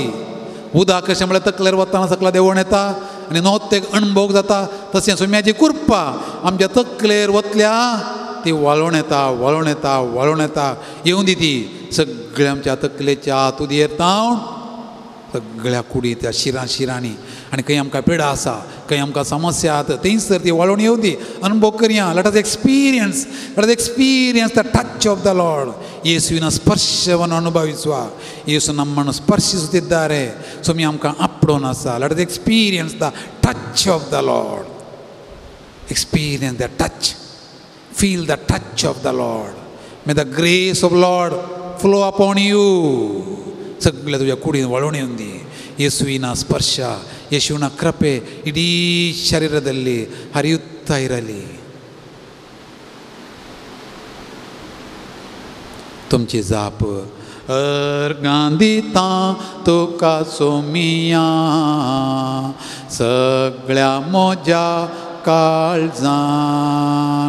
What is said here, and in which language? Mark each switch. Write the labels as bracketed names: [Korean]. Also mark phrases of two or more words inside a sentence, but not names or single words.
[Konkani] उदक कशें म्हळ्यार तकलेर वतना सकला देंवून येता आनी नोत ते अणभोग जाता, तशें सुम्याची कृपा आमच्या तकलेर वतल्या ती वाळून येता, वाळून येता, वाळून येता. येवं दी ती सगळ्या आमच्या तकलेच्या तुदयेर तावन सगळ्या कुडींत शिरांनी. आनी खंय आमकां पिडा आसा, खंय आमकां समस्या आसा, थंयच तर ती वाळून येवं दी. अनुभव करया. [English] Let us experience the touch of the Lord. [Kannada] ಯೇಸುವಿನ ಸ್ಪರ್ಶವನ್ನು ಅನುಭವಿಸುವ. ಯೇಸು ನಮ್ಮನ್ನು ಸ್ಪರ್ಶಿಸುತ್ತಿದ್ದಾರೆ. [Konkani] ಸ್ವಾಮಿ ಆಮ್ಕ ಅಪ್ಪಡೋಣ ಸಹ. [English] Let us experience the touch of the Lord. Experience the touch. Feel the touch of the Lord. May the grace of Lord flow upon you. [Konkani] सगळ्या तुझ्या कुडीन वळून येऊन दी. [Kannada] ಯೇಸುವಿನ ಸ್ಪರ್ಶ, ಯೇಸುವಿನ ಕೃಪೆ ಇಡೀ ಶರೀರದಲ್ಲಿ ಹರಿಯುತ್ತಾ ಇರಲಿ. [Konkani] तुमची जाप अर्गांदिता तुका सोमिया सगळ्या मोज्या काळजान.